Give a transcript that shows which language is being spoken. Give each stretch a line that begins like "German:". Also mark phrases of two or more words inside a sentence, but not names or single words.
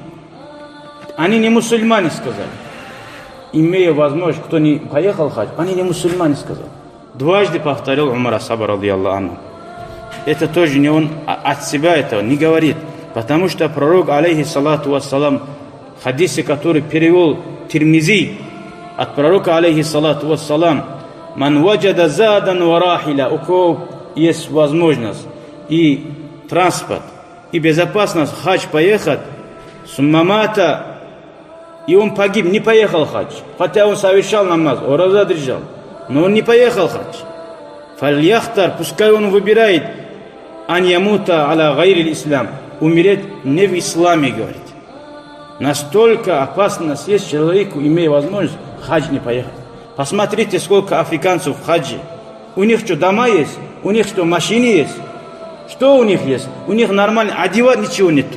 Russian: Они не мусульмане, сказали. Имея возможность, кто не поехал хадж, они не мусульмане, сказал. Дважды повторил Умар ас-Саба,
Arabic: رضي الله عنه.
Russian: Это тоже не он от себя этого не говорит. Потому что пророк,
Arabic: عليه الصلاة والسلام,
Russian: в хадисе, который перевел Тирмизи, от пророка,
Arabic: عليه الصلاة والسلام من وجد زادا وراحلة,
Russian: у кого есть возможность и транспорт, и безопасность хадж поехать, суммамата, и он погиб, не поехал хадж, хотя он совершал намаз, ураза держал, но он не поехал хадж. Фальяхтар, пускай он выбирает,
Arabic: أن يموت على غير الإسلام,
Russian: умереть не в исламе, говорит. Настолько опасность есть человеку, имея возможность, хадж не поехать. Посмотрите, сколько африканцев в хаджи. У них что, дома есть? У них что, машины есть? Что у них есть? У них нормально одевать ничего нет.